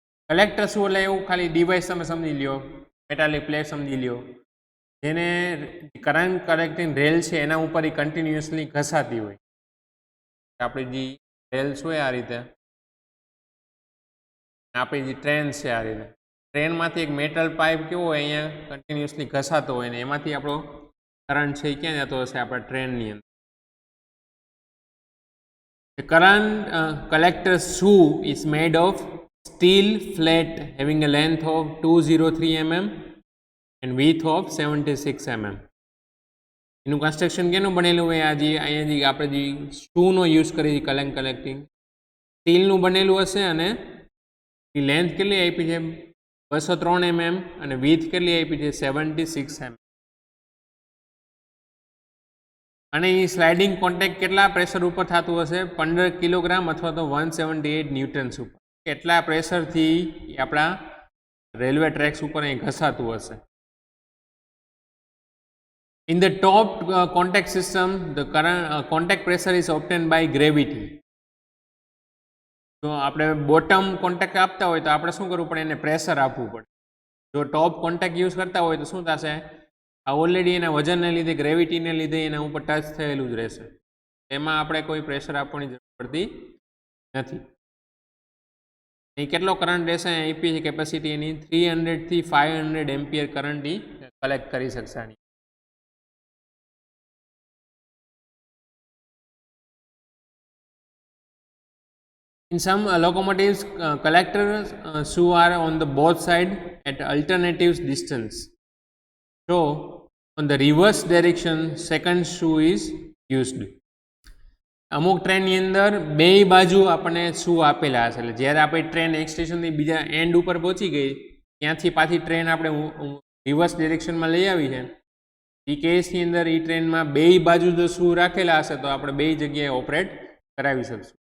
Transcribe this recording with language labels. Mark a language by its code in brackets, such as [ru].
[gu] Collector શું એટલે એવું ખાલી ડિવાઇસ તમે સમજી લ્યો, મેટાલિક પ્લેટ સમજી લ્યો, જેને કરંટ કલેક્ટિંગ રેલ છે એના ઉપર એ કન્ટિન્યુઅસલી ઘસાતી હોય. આપણી જે રેલ્સ હોય આ રીતે, આપણી જે ટ્રેન છે આ રીતે, ટ્રેનમાંથી એક મેટલ પાઇપ કેવો હોય અહીંયા કન્ટિન્યુઅસલી ઘસાતો હોય ને એમાંથી આપણો કરંટ છે એ ક્યાં જતો હશે? આપણા ટ્રેનની અંદર. [en] The current collector shoe is made of steel flat having a length of 203 mm and width of 76 mm. [gu] એનું કન્સ્ટ્રક્શન કેનું બનેલું હોય? આ જે અહીંયા જે આપણે જે શૂનો યુઝ કરી કરંટ કલેક્ટિંગ સ્ટીલનું બનેલું હશે અને એ લેન્થ કેટલી આપી છે? 203 mm અને વિથ કેટલી આપી છે? 76 mm. અને એ સ્લાઇડિંગ કોન્ટેક્ટ કેટલા પ્રેશર ઉપર થતું હશે? 15 કિલોગ્રામ અથવા તો 178 ન્યૂટન્સ ઉપર. કેટલા પ્રેશરથી આપણા રેલવે ટ્રેક્સ ઉપર અહીં ઘસાતું હશે? [en] In the top contact system, the current contact pressure is obtained by gravity. [gu] તો આપણે બોટમ કોન્ટેક્ટ આપતા હોય તો આપણે શું કરવું પડે? એને પ્રેશર આપવું પડે. જો ટોપ કોન્ટેક્ટ યુઝ કરતા હોય તો શું થશે? આ ઓલરેડી એના વજનને લીધે, ગ્રેવિટીને લીધે એના ઉપર ટચ થયેલું જ રહેશે. એમાં આપણે કોઈ પ્રેશર આપવાની જરૂર પડતી નથી. એ કેટલો કરંટ રહેશે? આપી છે કેપેસિટી એની 300 થી 500 એમ્પિયર કરંટ કલેક્ટ કરી શકશે આની. [en] In some locomotives, collectors shoe are on the both side at alternative distance. So, on the reverse direction, second shoe is used. [gu] અમુક ટ્રેનની અંદર બે બાજુ આપણને શૂ આપેલા હશે. એટલે જ્યારે આપણી ટ્રેન એક સ્ટેશનથી બીજા એન્ડ ઉપર પહોંચી ગઈ, ત્યાંથી પાછી ટ્રેન આપણે રિવર્સ ડિરેક્શનમાં લઈ આવી છે, એ કેસની અંદર એ ટ્રેનમાં બે બાજુ જો શૂ રાખેલા હશે તો આપણે બે જગ્યાએ ઓપરેટ કરાવી શકશું.